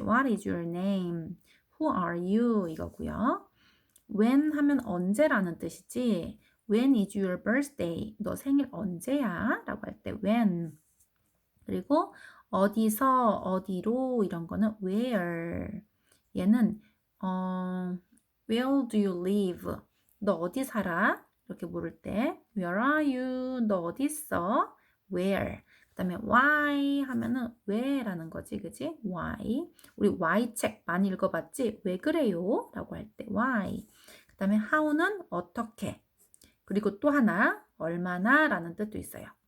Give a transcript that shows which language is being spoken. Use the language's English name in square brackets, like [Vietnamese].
[English] What is your name? Who are you? [Korean] 이거고요. when 하면 언제라는 뜻이지. [English] When is your birthday? [Korean] 너 생일 언제야? 라고 할 때 when. 그리고 어디서 어디로 이런 거는 where. 얘는 [English] where do you live? [Korean] 너 어디 살아? 이렇게 물을 때 [English] where are you? [Korean] 너 어디 있어? where. 그다음에 why 하면은 왜라는 거지. 그지? why. 우리 why 책 많이 읽어봤지? 왜 그래요? 라고 할 때 why. 그다음에 how는 어떻게. 그리고 또 하나 얼마나 라는 뜻도 있어요.